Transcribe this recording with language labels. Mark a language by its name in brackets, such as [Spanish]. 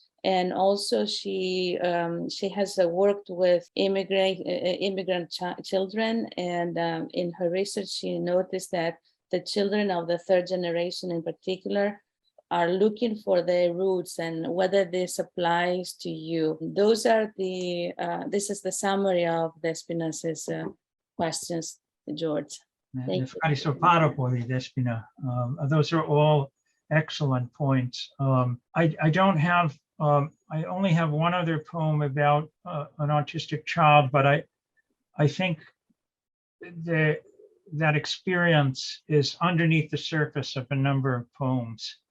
[English] And also she has worked with immigrant children, and in her research she noticed that the children of the third generation in particular are looking for their roots and whether this applies to you. Those are this is the summary of Despina's questions, George. Thank you. [Greek] Ευχαριστώ πάρα πολύ, Despina. [English] Those are all excellent points. I don't have, I only have one other poem about an autistic child, but I think that experience is underneath the surface of a number of poems.